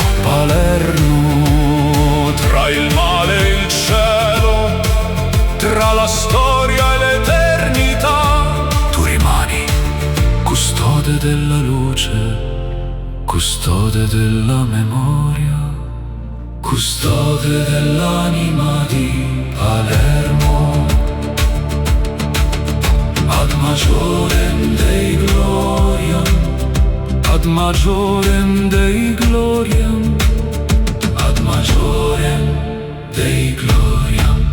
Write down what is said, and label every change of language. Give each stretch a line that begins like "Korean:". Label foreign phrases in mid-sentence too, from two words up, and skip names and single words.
Italian: Palermo, tra il male e il cielo, tra la storia e l'eternità, tu rimani custode della luce, custode della memoria, custode dell'anima di Palermo,
Latin: ad majorem Dei gloriam, ad majorem Dei gloriam. ad majorem Dei gloriam.